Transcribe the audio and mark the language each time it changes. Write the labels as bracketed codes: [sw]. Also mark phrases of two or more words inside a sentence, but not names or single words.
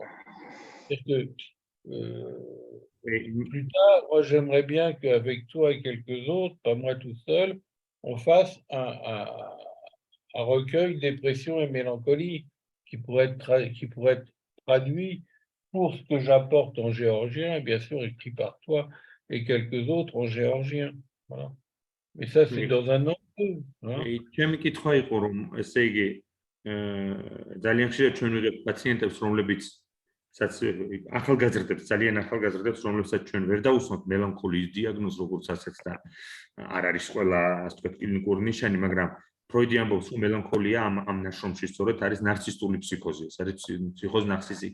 [fr] C'est-à-dire que plus tard, moi, j'aimerais bien qu'avec toi et quelques autres, pas moi tout seul, on fasse un recueil dépression et mélancolie qui pourrait être traduit pour ce que j'apporte en géorgien, et bien sûr écrit par toi et quelques autres en géorgien. Voilà. Mais ça, c'est dans un an ou deux. [ka] ძალიან ხშირად ჩვენ ვიღებთ პაციენტებს, რომლებიც ახალგაზრდებს, ძალიან ახალგაზრდებს, რომლებსაც ჩვენ ვერ დაუსვამთ მელანქოლიის დიაგნოზს, როგორც ასეც და არ არის ყველა, ასე ვთქვათ, კლინიკური ნიშანი, მაგრამ ფროიდი ამბობს, რომ მელანქოლია ამ ნაშრომში სწორედ არის ნარცისტული ფსიქოზი, ეს არის ფსიქოზ ნარცისი.